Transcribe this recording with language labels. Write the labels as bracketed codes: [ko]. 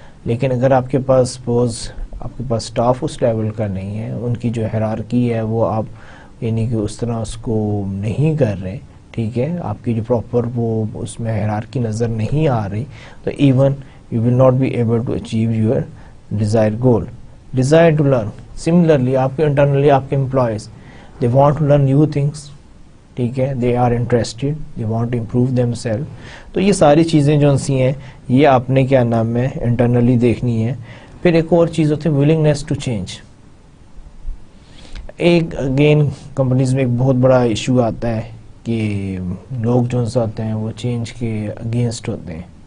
[ur] لیکن اگر آپ کے پاس سپوز آپ کے پاس اسٹاف اس لیول کا نہیں ہے, ان کی جو ہیرارکی ہے وہ آپ یعنی کہ اس طرح اس کو نہیں کر رہے, ٹھیک ہے, آپ کی جو پراپر وہ اس میں ہیرارکی نظر نہیں آ رہی, تو even [en] you will not be able to achieve your desired goal. Desire to learn, similarly آپ کے internally آپ کے employees they want to learn new things, ٹھیک ہے, they are interested, they want to improve themselves. [ur] تو یہ ساری چیزیں جو سی ہیں یہ آپ نے کیا نام ہے انٹرنلی دیکھنی ہے. پھر ایک اور چیز ہوتی ہے [en] willingness to change. [ur] ایک اگین کمپنیز میں ایک بہت بڑا ایشو آتا ہے کہ لوگ جو ہوتے ہیں وہ چینج کے اگینسٹ ہوتے ہیں.